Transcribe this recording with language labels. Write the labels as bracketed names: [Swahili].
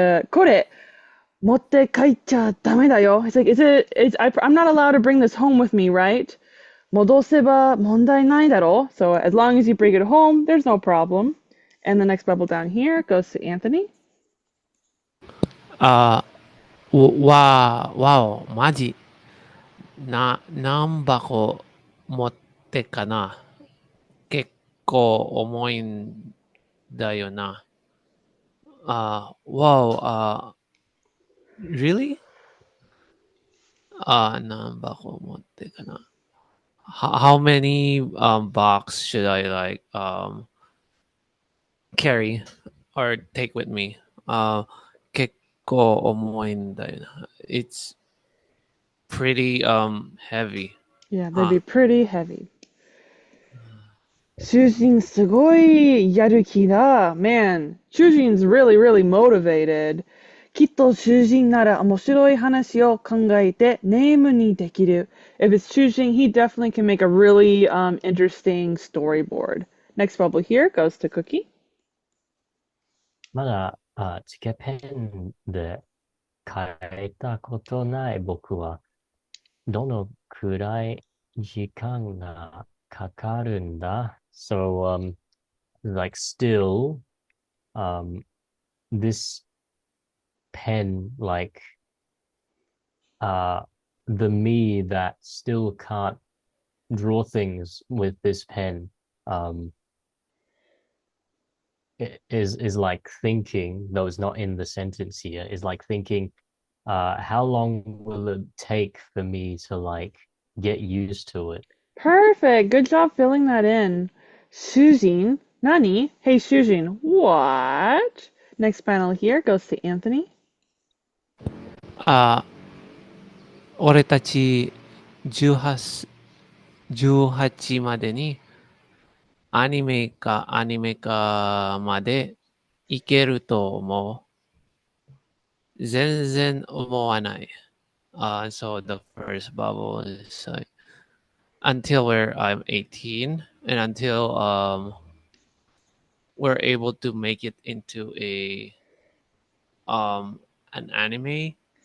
[Japanese] これ持って帰っちゃダメだよ. [English] It's like, I'm not allowed to bring this home with me, right? [Japanese] 戻せば問題ないだろ? [English] So as long as you bring it home, there's no problem. And the next bubble down here goes to Anthony. [Japanese] わお、マジ。何箱持ってかな。結構重いんだよな。 [English] wow, really? [Japanese] 何箱持ってかな。 [English] How many box should I like carry or take with me? [Japanese] 結構重いんだよな。 [English] It's pretty heavy. Yeah, they'd be pretty heavy. [Japanese] 主人すごいやる気だ. [English] Man, 主人's really motivated. [Japanese] きっと主人なら面白い話を考えてネームにできる. [English] If it's 主人, he definitely can make a really interesting storyboard. Next bubble here goes to Cookie. [Japanese] まだ、つけペンで書いたことない僕は、どのくらい時間がかかるんだ? [English] So, like still, this pen, like, the me that still can't draw things with this pen, is like thinking, though it's not in the sentence here, is like thinking, how long will it take for me to like get used to it? Perfect. Good job filling that in. 主人 Nani? Hey, 主人 What? Next panel here goes to Anthony. [Japanese] 俺たち18までにアニメ化までいけると思う。全然思わない。 [English] So the first bubble is like, until I'm 18 and until we're able to make it into an anime.